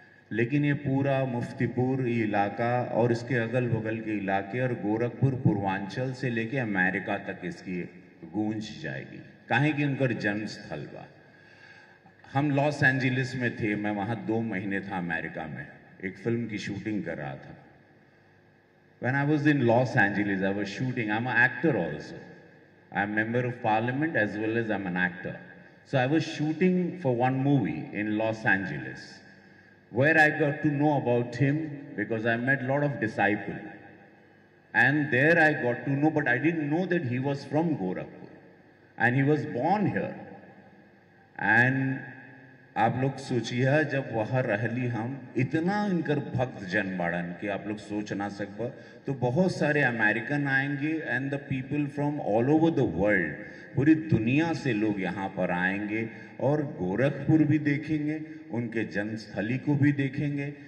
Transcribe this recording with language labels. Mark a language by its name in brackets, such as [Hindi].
[Hindi] लेकिन ये पूरा मुफ्तीपुर इलाका और इसके अगल बगल के इलाके और गोरखपुर पूर्वांचल से लेके अमेरिका तक इसकी गूंज जाएगी, काहे कि उनका जन्म स्थल बा। हम लॉस एंजलिस में थे, मैं वहाँ 2 महीने था अमेरिका में, एक फिल्म की शूटिंग कर रहा था। [English] When I was in Los Angeles, I was shooting. I'm an actor also. I'm a member of parliament as well as I'm an actor. So I was shooting for one movie in Los Angeles, where I got to know about him because I met a lot of disciples. And there I got to know, but I didn't know that he was from Gorakhpur. And he was born here. [Hindi] And आप लोग सोचिए जब वहाँ रहली हम इतना इनकर भक्त जन बाड़न कि आप लोग सोच ना सकबा, तो बहुत सारे अमेरिकन आएंगे [English] and the people from all over the world, [Hindi] पूरी दुनिया से लोग यहाँ पर आएंगे और गोरखपुर भी देखेंगे, उनके जन्मस्थली को भी देखेंगे।